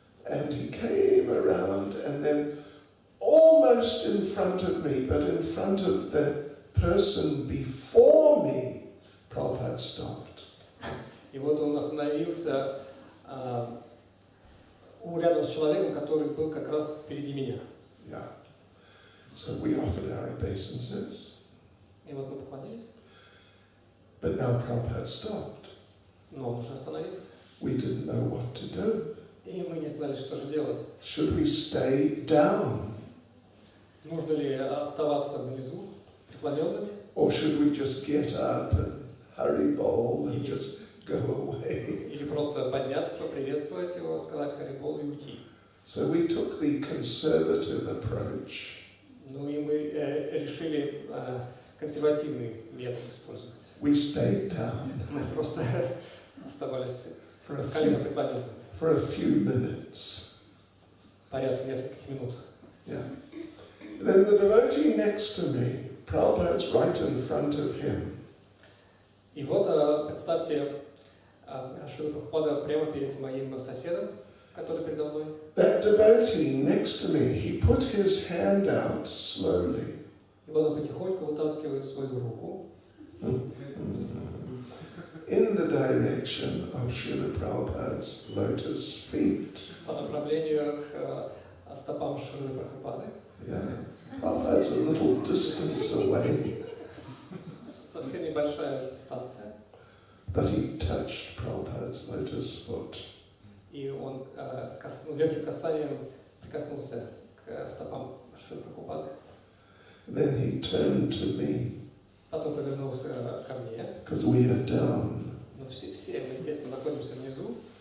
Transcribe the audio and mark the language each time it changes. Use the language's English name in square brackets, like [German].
[English] And he came around and then almost in front of me, but in front of the person before me, Prabhupada stopped. [Russian] И вот он остановился рядом с человеком, который был как раз впереди меня. Yeah. [English] So we offered our obeisances. [Russian] И вот мы поклонились. [English] But now Prabhupada stopped. [Russian] Но он уже остановился. [English] We didn't know what to do. [Russian] И мы не знали, что же делать. [English] Should we stay down? [Russian] Нужно ли оставаться внизу, преклоненными? [English] Or should we just get up and hurry bol and just go away? [Russian] Или просто подняться, поприветствовать его, сказать Харибол и уйти. [English] So we took the conservative approach. [Russian] Ну и мы решили консервативный метод использовать. [English] We stayed down. [Russian] Мы просто оставались [English] for a few minutes. [Russian] Порядка нескольких минут. Yeah. [English] Then the devotee next to me, Prabhupada's right in front of him. [Russian] И вот представьте, Шрила Прабхупада прямо перед моим соседом, который передо мной. [English] That devotee next to me, he put his hand out slowly. [Russian] И вот он потихоньку вытаскивает свою руку. [English] In the direction of Srila Prabhupada's lotus feet. [Russian] По направлению к стопам Шрилы Прабхупады. Yeah. [English] Prabhupada's a little distance away. [Russian] Совсем небольшая дистанция. [English] But he touched Prabhupada's lotus foot. [Russian] И он легким касанием прикоснулся к стопам Шрилы Прабхупады. [English] Then he turned to me. [Russian] Потом повернулся ко мне. [English] Because we are down. [Russian] Но все мы, естественно, находимся внизу.